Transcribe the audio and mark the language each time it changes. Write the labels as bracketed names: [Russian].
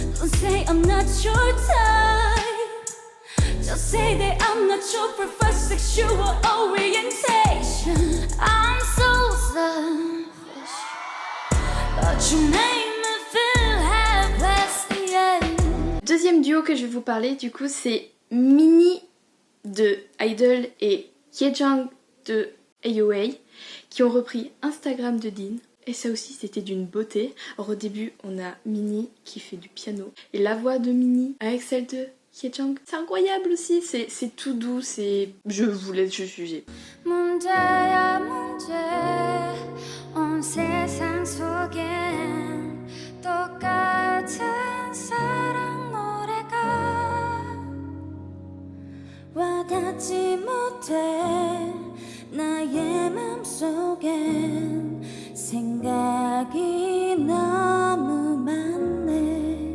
[English] Don't say I'm not your type. Just say that I'm not your preferred sexual orientation. I'm so selfish, but you make me feel helpless, yeah. [French] Deuxième duo que je vais vous parler, du coup, c'est Minnie de Idol et Hyejang de AOA qui ont repris Instagram de Dean. Et ça aussi, c'était d'une beauté. Alors au début, on a Minnie qui fait du piano. Et la voix de Minnie avec celle de Hyejang, c'est incroyable aussi. C'est tout doux, c'est... Je vous laisse juger. [Korean] 문제야 문제 온 세상 속엔 똑같은 사랑 노래가 와닿지 못해 나의 맘속엔 생각이 너무 많네.